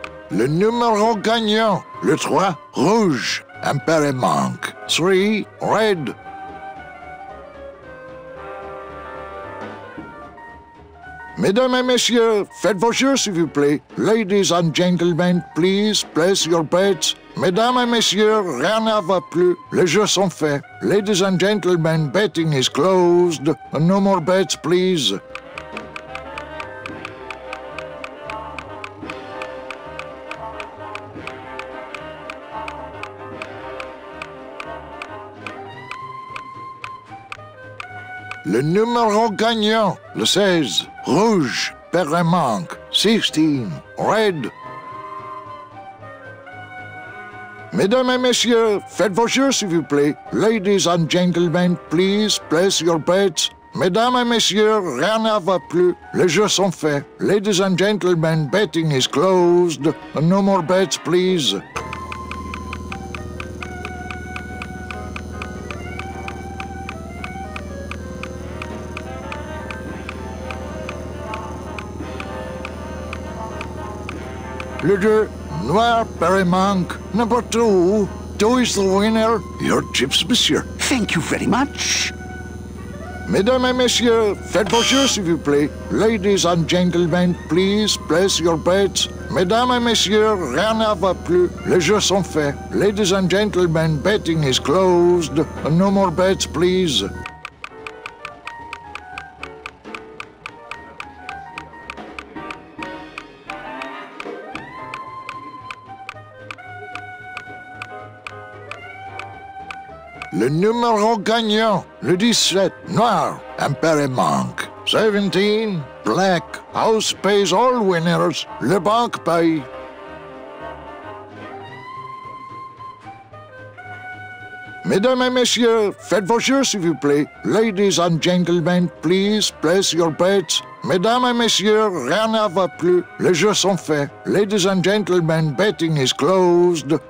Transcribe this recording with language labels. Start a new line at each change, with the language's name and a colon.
French: Le numéro gagnant, le 3, rouge, impair et manque.
English: 3, red.
French: Mesdames et messieurs, faites vos jeux s'il vous plaît.
English: Ladies and gentlemen, please place your bets.
French: Mesdames et messieurs, rien ne va plus. Les jeux sont faits.
English: Ladies and gentlemen, betting is closed. No more bets, please.
French: Le numéro gagnant, le 16, rouge, paire et manque, 16, red. Mesdames et messieurs, faites vos jeux s'il vous plaît.
English: Ladies and gentlemen, please place your bets.
French: Mesdames et messieurs, rien ne va plus. Les jeux sont faits.
English: Ladies and gentlemen, betting is closed. No more bets, please.
French: Le 2, noir, pair et manque. Number 2.
English: 2 is the winner. Your chips, monsieur. Thank you very much.
French: Mesdames et messieurs, faites vos jeux s'il vous plaît.
English: Ladies and gentlemen, please place your bets.
French: Mesdames et messieurs, rien ne va plus. Les jeux sont faits.
English: Ladies and gentlemen, betting is closed. No more bets, please.
French: Le numéro gagnant, le 17, noir, impair et manque.
English: 17, black, house pays all winners, le banque paye.
French: Mesdames et messieurs, faites vos jeux s'il vous plaît.
English: Ladies and gentlemen, please place your bets.
French: Mesdames et messieurs, rien ne va plus. Les jeux sont faits.
English: Ladies and gentlemen, betting is closed.